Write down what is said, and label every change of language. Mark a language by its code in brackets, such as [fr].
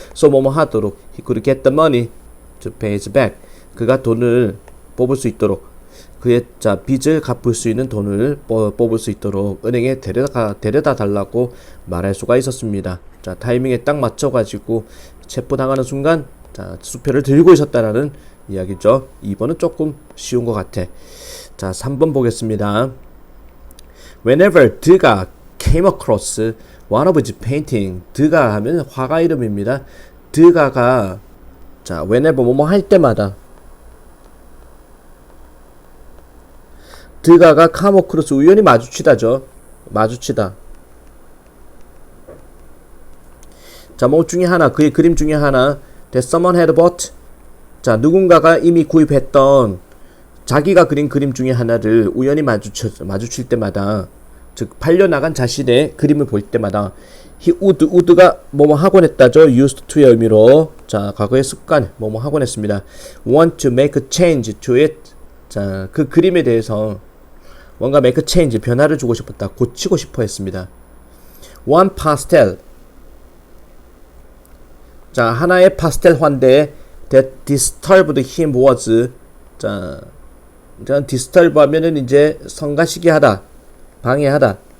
[en] so [ko] 뭐뭐 하도록 [en] he could get the money to pay his back [ko] 그가 돈을 뽑을 수 있도록 그의 자 빚을 갚을 수 있는 돈을 뽑을 수 있도록 은행에 데려다 달라고 말할 수가 있었습니다. 자 타이밍에 딱 맞춰가지고 체포당하는 순간 자 수표를 들고 있었다라는 이야기죠. 2번은 조금 쉬운 것 같아. 자 3번 보겠습니다. [en] Whenever 드가 came across one of his painting [ko] 드가 하면 화가 이름입니다. 드가가 자 [en] whenever [ko] 뭐뭐 할 때마다 드가가 카모크로스 우연히 마주치다죠. 마주치다. 자, 뭐 중에 하나, 그의 그림 중에 하나, [en] that someone had bought. [ko] 자, 누군가가 이미 구입했던 자기가 그린 그림 중에 하나를 우연히 마주칠 때마다, 즉 팔려나간 자신의 그림을 볼 때마다 [en] he would [ko] 가 뭐뭐 하곤 했다죠. [en] used to [ko] 의 의미로 자, 과거의 습관 뭐뭐 하곤 했습니다. [en] want to make a change to it. [ko] 자, 그 그림에 대해서 뭔가 [en] make a change, [ko] 변화를 주고 싶었다. 고치고 싶어 했습니다. [en] one pastel. [ko] 자, 하나의 파스텔 환대 [en] that disturbed him was. [ko] 자, disturb 하면은 이제 성가시게 하다, 방해하다.